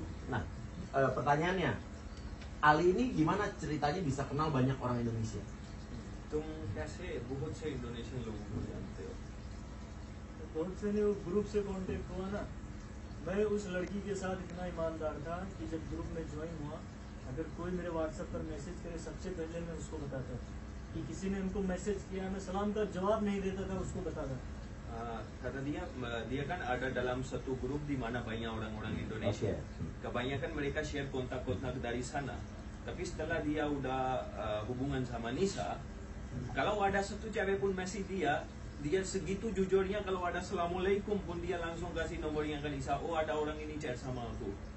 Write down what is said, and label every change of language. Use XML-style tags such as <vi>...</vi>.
<id>Nah, pertanyaannya, Ali ini gimana ceritanya bisa kenal banyak orang Indonesia?</id> <hi>तुम कैसे बहुत से इंडोनेशियन लोगों को जानते हो? बहुत से ने वो ग्रुप से कांटेक्ट हुआ ना। मैं उस लड़की के साथ इतना ईमानदार था कि जब ग्रुप में ज्वाइन हुआ, अगर कोई मेरे व्हाट्सएप पर मैसेज करे सबसे पहले मैं उसको बताता कि किसी ने हमको मैसेज किया, मैं सलाम का जवाब नहीं देता था, उसको बताता।</hi> <id>Kata dia kan ada dalam satu grup di mana banyak orang-orang Indonesia. Kebanyakan mereka share kontak-kontak dari sana. Tapi setelah dia udah hubungan sama Nisa, kalau ada satu cewek pun masih dia segitu jujurnya, kalau ada assalamualaikum pun dia langsung kasih nomornya ke Nisa. Oh, ada orang ini chat sama aku.</id>